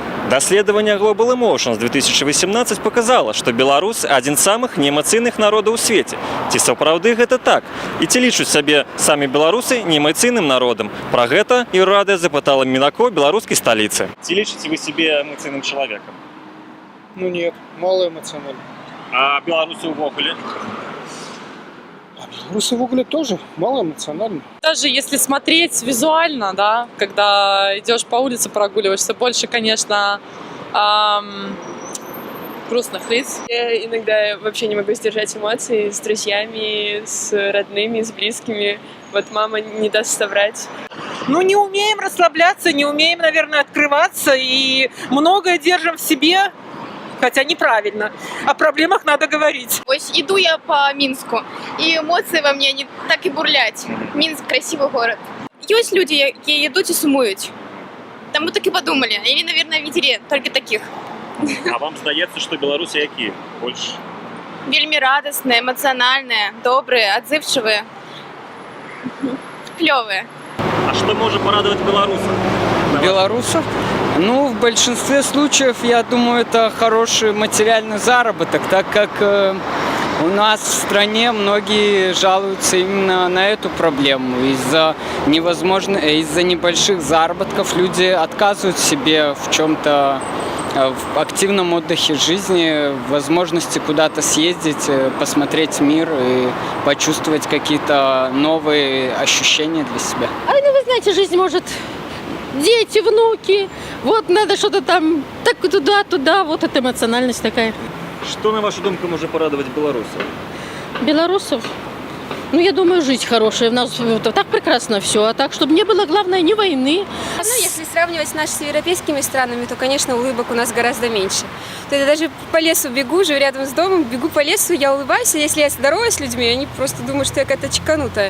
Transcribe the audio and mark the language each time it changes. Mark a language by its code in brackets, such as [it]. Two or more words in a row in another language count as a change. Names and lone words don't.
[be] Даследаванне Global Emotions 2018 показала, што беларусы адзін з самых неэмацыйных народаў у свеце. Ці сапраўды гэта так? І ці лічаць сябе самі беларусы неэмацыйным народам? Пра гэта Юррадыя запытала Мінако беларускай сталіцы. Ці лічыце вы сябе эмацыйным чалавекам? [ru] Ну нет, мало эмоционально. [be] А беларусы ўвогуле? [ru] А белорусы в угле тоже мало эмоционально. Даже если смотреть визуально, да, когда идешь по улице, прогуливаешься, больше, конечно, грустных лиц. Я иногда вообще не могу сдержать эмоции с друзьями, с родными, с близкими. Вот мама не даст соврать. Ну, не умеем расслабляться, не умеем, наверное, открываться и многое держим в себе, хотя неправильно. О проблемах надо говорить. Ось иду я по Минску, и эмоции во мне не так и бурлять. Минск – красивый город. Есть люди, [be] які йдуть і сумують. [ru] Там мы так и подумали. Или, наверное, видели только таких. [be] А вам здаецца, што беларусы якія? Больш [ru] Вельми радостные, эмоциональные, добрые, отзывчивые, клевые. [be] А што можа парадаваць беларусаў? [ru] Белорусов? Ну, в большинстве случаев, я думаю, это хороший материальный заработок, так как у нас в стране многие жалуются именно на эту проблему. Из-за небольших заработков люди отказывают себе в чем-то, в активном отдыхе жизни, в возможности куда-то съездить, посмотреть мир и почувствовать какие-то новые ощущения для себя. Ну, вы знаете, жизнь может... Дети, внуки, вот надо что-то там, так туда, вот эта эмоциональность такая. [be] Што, на вашу думку, можа парадаваць беларусаў? [ru] Белорусов? Ну, я думаю, жизнь хорошая, у нас так прекрасно все, а так, чтобы не было, главное, ни войны. Ну, если сравнивать наши с европейскими странами, то, конечно, улыбок у нас гораздо меньше. То я даже по лесу бегу, живу рядом с домом, бегу по лесу, я улыбаюсь, а если я здороваюсь с людьми, они просто думают, что я какая-то чеканутая.